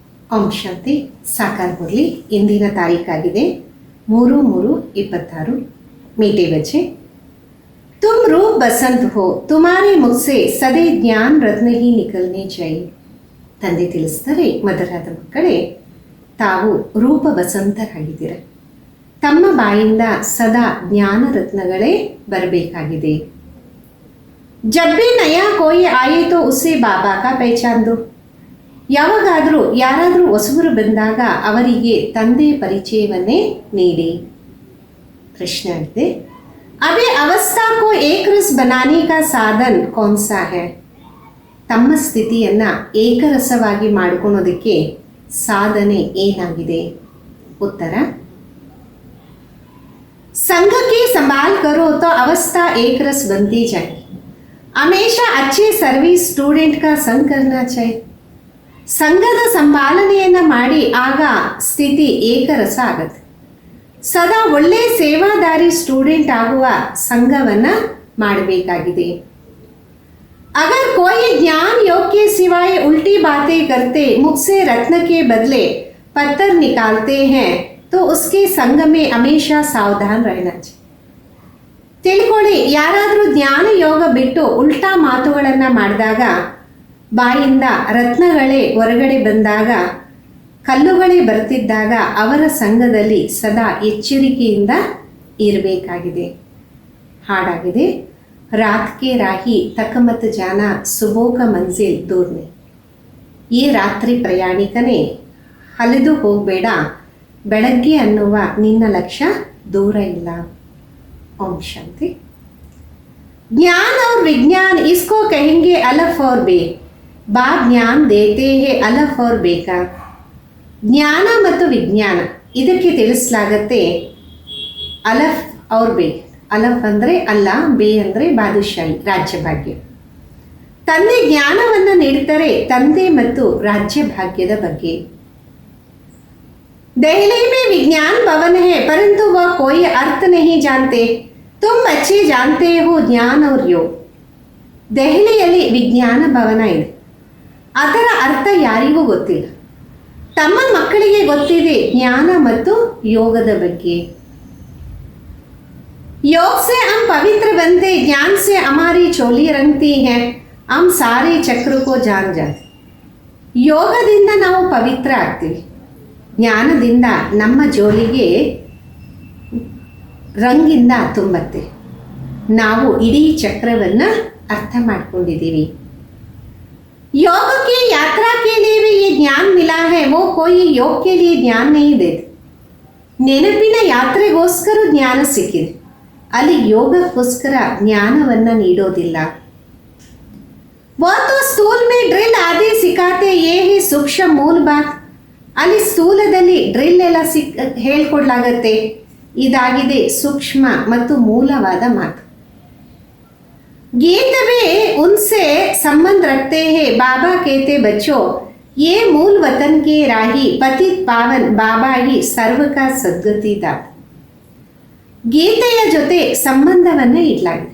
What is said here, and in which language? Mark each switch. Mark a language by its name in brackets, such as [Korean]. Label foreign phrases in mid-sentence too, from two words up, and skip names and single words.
[Kannada] ಓಂ ಶಾಂತಿ ಸಾಕಾರ ಬರಲಿ. ಇಂದಿನ ತಾರೀಕಾಗಿದೆ 3/3/26. [Hindi] मीठे बच्चे, तुम रूप बसंत हो, तुम्हारे मुख से सदै ज्ञान रत्न ही निकलने चाहिए. [Kannada] ತಂದೆ ತಿಳಿಸ್ತಾರೆ, ಮದರಾದ ಮಕ್ಕಳೇ, ತಾವು ರೂಪ ಬಸಂತರಾಗಿದ್ದೀರ. ತಮ್ಮ ಬಾಯಿಂದ ಸದಾ ಜ್ಞಾನ ರತ್ನಗಳೇ ಬರಬೇಕಾಗಿದೆ. [Hindi] जब भी नया कोई आए तो उससे बाबा का पहचान दो. [Kannada] ಯಾವಾಗಾದರೂ ಯಾರಾದರೂ ಹೊಸಬರು ಬಂದಾಗ ಅವರಿಗೆ ತಂದೆ ಪರಿಚಯವನ್ನೇ ನೀಡಿ. ಪ್ರಶ್ನೆ ಆಗಿದೆ, [Hindi] अभी अवस्था को एकरस बनाने का साधन कौन सा है? [Kannada] ತಮ್ಮ ಸ್ಥಿತಿಯನ್ನು ಏಕರಸವಾಗಿ ಮಾಡಿಕೊಳ್ಳೋದಕ್ಕೆ ಸಾಧನೆ ಏನಾಗಿದೆ? ಉತ್ತರ, [Hindi] संघ की संभाल करो तो अवस्था एक रस बनती जाए. हमेशा अच्छे [English] service student [Hindi] का संग करना चाहिए. [Kannada] ಸಂಘದ ಸಂಪಾಲನೆಯನ್ನು ಮಾಡಿ ಆಗ ಸ್ಥಿತಿ ಏಕರಸ ಆಗುತ್ತೆ. ಸದಾ ಒಳ್ಳೆ ಸೇವಾದಾರಿ ಸ್ಟೂಡೆಂಟ್ ಆಗುವ ಸಂಘವನ್ನು ಮಾಡಬೇಕಾಗಿದೆ. [Hindi] अगर कोई ज्ञान योग के सिवाय उल्टी बातें करते, मुख से रत्न के बदले पत्थर निकालते हैं, तो उसके संग में हमेशा सावधान रहना चाहिए. [Kannada] ತಿಳ್ಕೊಳ್ಳಿ, ಯಾರಾದರೂ ಜ್ಞಾನ ಯೋಗ ಬಿಟ್ಟು ಉಲ್ಟಾ ಮಾತುಗಳನ್ನು ಮಾಡಿದಾಗ, ಬಾಯಿಂದ ರತ್ನಗಳೇ ಹೊರಗಡೆ ಬಂದಾಗ, ಕಲ್ಲುಗಳೇ ಬರ್ತಿದ್ದಾಗ ಅವರ ಸಂಘದಲ್ಲಿ ಸದಾ ಎಚ್ಚರಿಕೆಯಿಂದ ಇರಬೇಕಾಗಿದೆ. [Hindi] ಹಾಡಾಗಿದೆ, रात के राही थक मत जाना सुबह की मंजिल दूर नहीं. [Kannada] ಈ ರಾತ್ರಿ ಪ್ರಯಾಣಿಕನೇ, ಹಲಿದು ಹೋಗಬೇಡ, ಬೆಳಗ್ಗೆ ಅನ್ನುವ ನಿನ್ನ ಲಕ್ಷ್ಯ ದೂರ ಇಲ್ಲ. ಓಂ ಶಾಂತಿ. [Hindi] ज्ञान और विज्ञान इसको कहेंगे अलफ और बे. बाप ज्ञान देते हैं अलफ और बे का. [Kannada] ಜ್ಞಾನ ಮತ್ತು ವಿಜ್ಞಾನ ಇದಕ್ಕೆ ತಿಳಿಸಲಾಗತ್ತೆ [Hindi] अलफ और बे. [Kannada] ಅಲಫ್ ಅಂದರೆ ಅಲ್ಲ, ಬೇ ಅಂದರೆ ಬಾದುಶಾಹಿ, ರಾಜ್ಯಭಾಗ್ಯ. ತಂದೆ ಜ್ಞಾನವನ್ನು ನೀಡುತ್ತಾರೆ, ತಂದೆ ಮತ್ತು ರಾಜ್ಯ ಭಾಗ್ಯದ ಬಗ್ಗೆ. [Hindi] ದೆಹಲಿ में विज्ञान भवन है, परंतु वह कोई अर्थ नहीं जानते. तुम बच्चे जानते हो ज्ञान और योग. [Kannada] ದೆಹಲಿಯಲ್ಲಿ ವಿಜ್ಞಾನ ಭವನ ಇದೆ, ಅದರ ಅರ್ಥ ಯಾರಿಗೂ ಗೊತ್ತಿಲ್ಲ. ತಮ್ಮ ಮಕ್ಕಳಿಗೆ ಗೊತ್ತಿದೆ ಜ್ಞಾನ ಮತ್ತು ಯೋಗದ ಬಗ್ಗೆ. [Hindi] योग से हम पवित्र बनते, ज्ञान से हमारी चोली रंगती है, हम सारे चक्र को जान जाते. [Kannada] ಯೋಗದಿಂದ ನಾವು ಪವಿತ್ರ ಆಗ್ತೀವಿ, ಜ್ಞಾನದಿಂದ ನಮ್ಮ ಜೋಲಿಗೆ ರಂಗಿಂದ ತುಂಬತ್ತೆ. ನಾವು ಇಡೀ ಚಕ್ರವನ್ನು ಅರ್ಥ ಮಾಡ್ಕೊಂಡಿದ್ದೀವಿ. [Hindi] योग की यात्रा के लिए भी ये ज्ञान मिला है, वो कोई योग के लिए ज्ञान नहीं देते. [Kannada] ನೆನಪಿನ ಯಾತ್ರೆಗೋಸ್ಕರ ಜ್ಞಾನ ಸಿಕ್ಕಿದೆ, ಅಲ್ಲಿ ಯೋಗಕ್ಕೋಸ್ಕರ ಜ್ಞಾನವನ್ನು ನೀಡೋದಿಲ್ಲ. [Hindi] वो तो स्थूल में ड्रिल आदि सिखाते, ये ही सूक्ष्म मूल बात. [Kannada] ಅಲ್ಲಿ ಸ್ಥೂಲದಲ್ಲಿ ಡ್ರಿಲ್ ಎಲ್ಲ ಹೇಳ್ಕೊಡ್ಲಾಗತ್ತೆ, ಇದಾಗಿದೆ ಸೂಕ್ಷ್ಮ ಮತ್ತು ಮೂಲವಾದ ಮಾತು. [Hindi] गीत में उनसे संबंध रखते हैं. बाबा कहते बच्चों, ये मूल वतन के राही पतित पावन बाबा ही सर्व का सद्गति दाता. [Kannada] ಗೀತೆಯ ಜೊತೆ ಸಂಬಂಧವನ್ನು ಇಡಲಾಗಿದೆ.